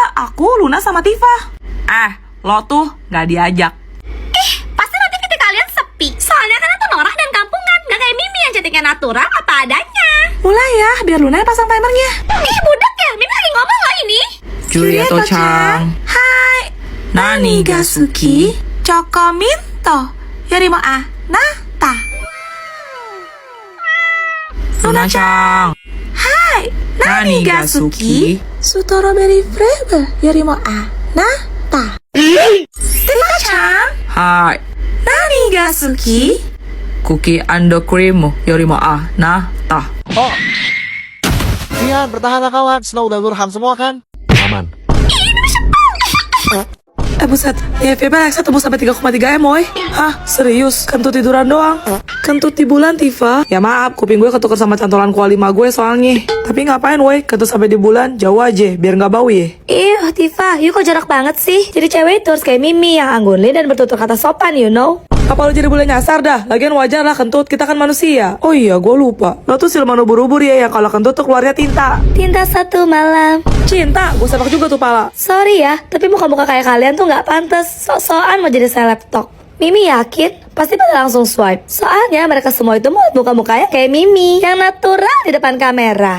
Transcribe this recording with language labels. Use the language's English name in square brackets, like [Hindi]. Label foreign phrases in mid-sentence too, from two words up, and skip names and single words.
[Indonesian] Aku, Luna, sama Tifa. Lo tuh gak diajak. Pasti nanti titik kalian sepi. Soalnya kan itu norak dan kampungan. Gak kayak Mimi yang cantiknya natural apa adanya. Mulai ya, biar Luna yang pasang timernya. Budak ya, Mimi lagi ngomong loh ini. [Japanese] ジュリエットちゃん。はい. 何が好き、チョコミント、よりもあなた. ルナちゃん。はい. 何が好き, [English] Strawberry Flavor, [Japanese] よりもあなた. ティファちゃん。はい。何が好き, [English] Cookie and Cream, [Japanese] よりもあなた. Oh. [Indonesian] Rian, bertahanlah kawan. Snow dan Lurham semua kan? Aman. Buset, FYP Alexa tembus sampai 3,3 M, woy. Hah, serius? Kentut tiduran doang? Kentut di bulan, Tifa? Ya maaf, kuping gue ketuker sama cantolan kuali ma gue soalnya. Tapi ngapain, woy? Kentut sampai di bulan, jauh aja, biar nggak bau ya. Tifa, you kok jarak banget sih? Jadi cewek itu harus kayak Mimi yang anggunli dan bertutur kata sopan, [English] you know? [Indonesian] Apa lo jadi bule nyasar dah? Lagian wajar lah kentut, kita kan manusia. Oh iya, gue lupa. Lo tuh siluman ubur-ubur ya, yang kalau kentut tuh keluarnya tinta. Tinta satu malam. Cinta, gue sepak juga tuh pala. Sorry ya, tapi muka-muka kayak kalian tuh nggak pantas. Sok-sokan mau jadi seleb talk. Mimi yakin pasti pada langsung swipe. Soalnya mereka semua itu mau muka-mukanya kayak Mimi yang natural di depan kamera.